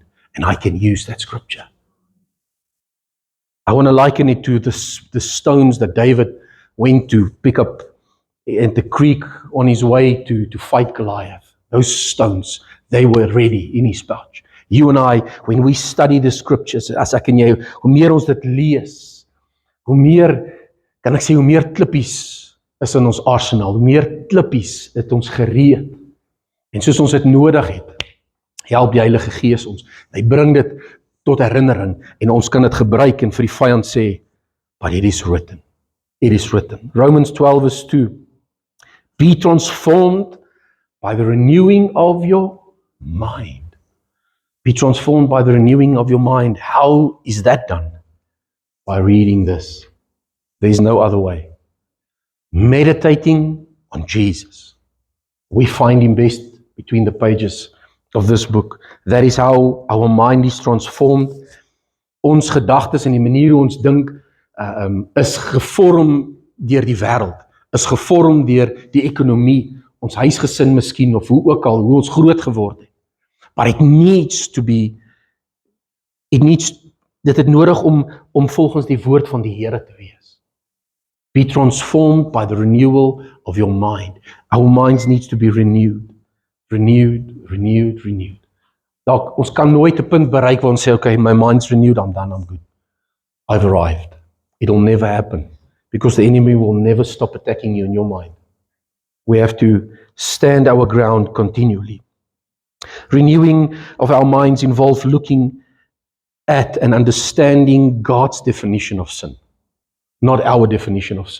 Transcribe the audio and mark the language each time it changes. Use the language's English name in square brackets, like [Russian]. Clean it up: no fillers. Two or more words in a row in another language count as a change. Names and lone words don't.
[English] And I can use that scripture. I want to liken it to the stones that David went to pick up at the creek on his way to fight Goliath. Those stones, they were ready in his pouch. You and I, when we study the scriptures, [Afrikaans] as ek en jy, hoe meer ons dit lees, hoe meer, kan ek sê, hoe meer klippies is in ons arsenaal, hoe meer klippies het ons gereed. En soos ons dit nodig het, help die Heilige Gees ons. Hy bring dit tot herinnering en ons kan dit gebruik en vir die vyand sê, [English] but it is written. It is written. Romans 12 verse 2. Be transformed by the renewing of your mind. Be transformed by the renewing of your mind. How is that done? By reading this. There is no other way. Meditating on Jesus. We find Him best between the pages of this book. That is how our mind is transformed. [Afrikaans] Ons gedagtes en die manier hoe ons dink is gevorm deur die wêreld, is gevorm deur die ekonomie, ons huisgesin miskien, of hoe ook al, hoe ons groot geword het. [English] But it needs to be, [Afrikaans] dit het nodig om volgens die woord van die Here te wees. [English] Be transformed by the renewal of your mind. Our minds needs to be renewed. Renewed. [Afrikaans] Dalk, ons kan nooit 'n punt bereik waar ons sê, okay, [English] my mind's renewed, I'm done, I'm good. I've arrived. It'll never happen, because the enemy will never stop attacking you in your mind. We have to stand our ground continually. Renewing of our minds involves looking at and understanding God's definition of sin, not our definition of sin.